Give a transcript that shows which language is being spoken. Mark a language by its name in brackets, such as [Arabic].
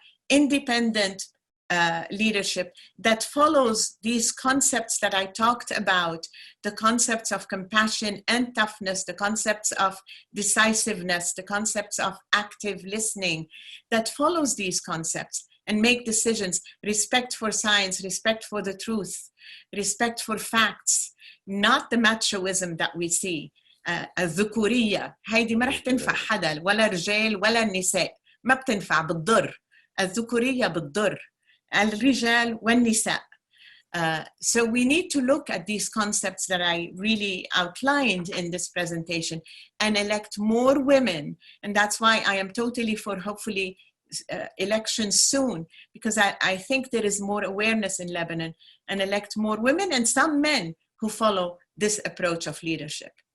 [English] independent leadership that follows these concepts that I talked about, the concepts of compassion and toughness, the concepts of decisiveness, the concepts of active listening, that follows these concepts and make decisions, respect for science, respect for the truth, respect for facts, not the machoism that we see. [Arabic] الذكورية هيدي ما رح تنفع حدا ولا رجال ولا النساء، ما بتنفع، بتضر. الذكورية بتضر الرجال والنساء. [English] So we need to look at these concepts that I really outlined in this presentation and elect more women. And that's why I am totally for hopefully elections soon, because I think there is more awareness in Lebanon, and elect more women and some men who follow this approach of leadership.